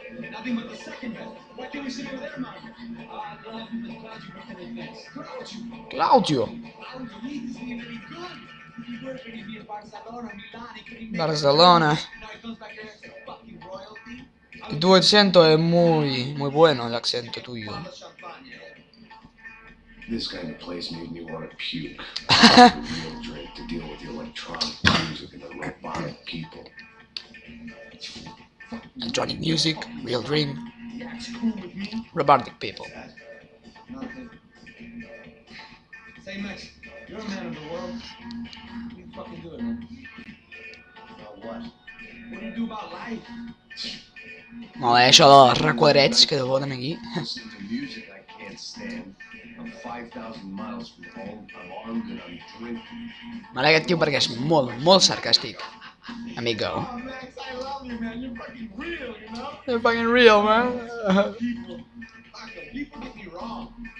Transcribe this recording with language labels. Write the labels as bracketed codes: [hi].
[en] Nothing but the second best. Why can't we sit over there, man? I love you, but glad you brought the next. Claudio. He isn't even any good. He worked when he be in Barcelona, Milan, he couldn't make Barcelona. it. Now he comes back here and says, fucking royalty. [es] Tu acento es muy bueno, el acento tuyo. [en] Bottle of champagne. This kind of place made me want to puke. A real drink to deal with the electronic music and the robotic people. Electronic music, real drink, That's cool with me. robotic people. Nothing. Say, Max, you're a man of the world. What do you fucking do it, man? About what? What do you do about life? [ca] Molt bé, això dels requadrets que devoten aquí. [en] Listening to music I can't stand. I'm 5,000 miles from home. I'm armed and I'm drinking. [ca] M'agrada aquest tio perquè és molt sarcàstic. [es] Amigo. [en] Oh, Max, I love you, man. You're fucking real, you know? You're fucking real, man. People, fucking people get me wrong.